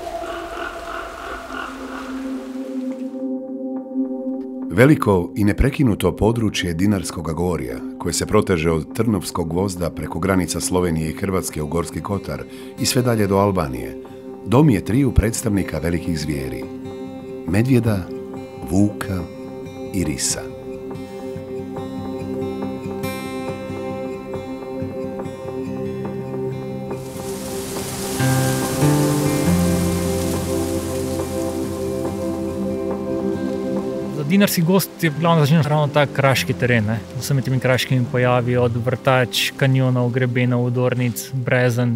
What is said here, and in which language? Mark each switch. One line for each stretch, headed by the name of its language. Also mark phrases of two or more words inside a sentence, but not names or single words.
Croatian: Veliko i neprekinuto područje Dinarskog gorja, koje se proteže od Trnovskog gvozda preko granica Slovenije i Hrvatske u Gorski Kotar i sve dalje do Albanije, dom je triju predstavnika velikih zvijeri: medvjeda, vuka i risa.
Slovenian: Dinarski gozd je glavno začinjen ravno ta kraški teren, z vsemi temi kraškimi pojavi, od vrtač, kanjonov, grebenov, odornic, brezen.